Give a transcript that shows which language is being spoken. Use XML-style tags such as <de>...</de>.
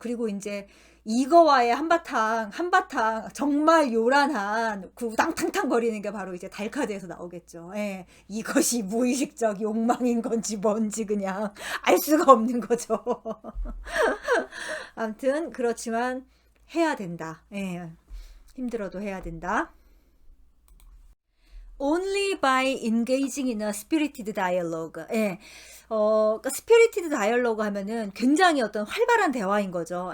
<ko>그리고 이제 이거와의 한바탕 정말 요란한 그 우당탕탕 거리는 게 바로 이제 달카드에서 나오겠죠. 예. 이것이 무의식적 욕망인 건지 뭔지 그냥 알 수가 없는 거죠. 아무튼 그렇지만 해야 된다. 예. 힘들어도 해야 된다.</ko> <en>Only by engaging in a spirited dialogue. 예.</en> <ko>그러니까 스피리티드 다이얼로그 하면은 굉장히 어떤 활발한 대화인 거죠.</ko>